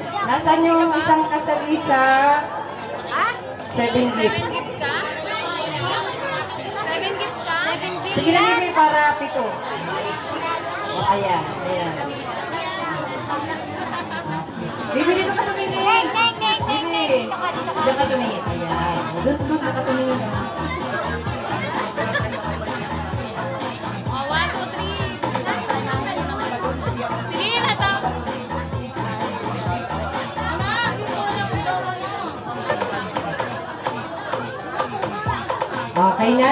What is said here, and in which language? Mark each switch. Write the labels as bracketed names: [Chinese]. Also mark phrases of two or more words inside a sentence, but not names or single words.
[Filipino] Nasaan yung isang kasali sa Ha? 7 7 gifts? gifts ka? 7 gifts ka? Sige na, Bibi, para 7. Oh, ayan, ayan. Bibi, dito ka tumingin. Neng, neng, neng, neng, Bibi, neng. Dito ka, dito ka. dito ka tumingin. Ayan. Doon ka tumingin. Oh, 1, 2, 3. Sige, nata. Okay na?